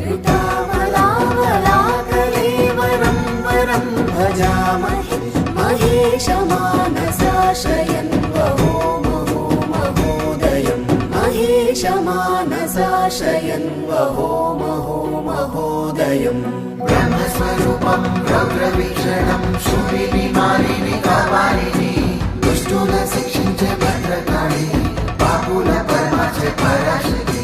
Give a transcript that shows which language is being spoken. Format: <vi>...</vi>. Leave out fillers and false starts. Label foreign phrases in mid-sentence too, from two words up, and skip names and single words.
<sa>ऋतामलावलाकलेवरं वरं भजामहे महेशमानसाशयन् वहो महो महोदयम् महेशमानसाशयन् वहो महो महोदयम्</sa> <te>బ్రహ్మస్వరూపం రౌద్రవీక్షణం శూలిని మాలిని కాపాలిని దుష్టుల శిక్షించే భద్రకాళి పాపుల పరమాచే పరాశక్తి</te>